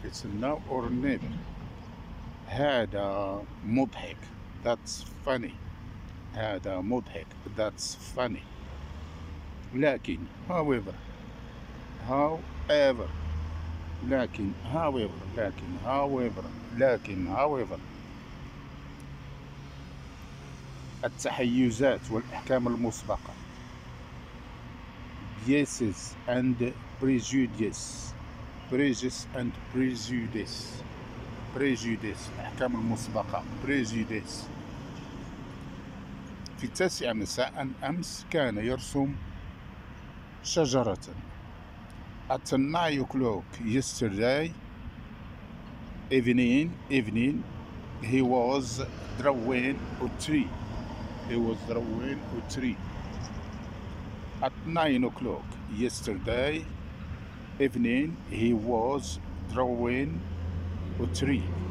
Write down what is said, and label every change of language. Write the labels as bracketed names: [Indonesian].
[English] It's now or never. [Arabic] هذا مضحك. [English] That's funny. هذا مضحك. That's funny. [Arabic] لكن [English] however. However. [Arabic] لكن [English] however. لكن however. لكن however. [Arabic] التحيزات والأحكام المسبقة. [English] Biases and prejudices. Prejudices and prejudices. Prejudices. [Arabic] أحكام المسبقة. [English] Prejudices. [Arabic] في 9 مساء أمس كان يرسم شجرة. [English] At 9 o'clock yesterday evening he was drawing a tree. He was drawing a tree. At 9 o'clock yesterday evening, he was drawing a tree.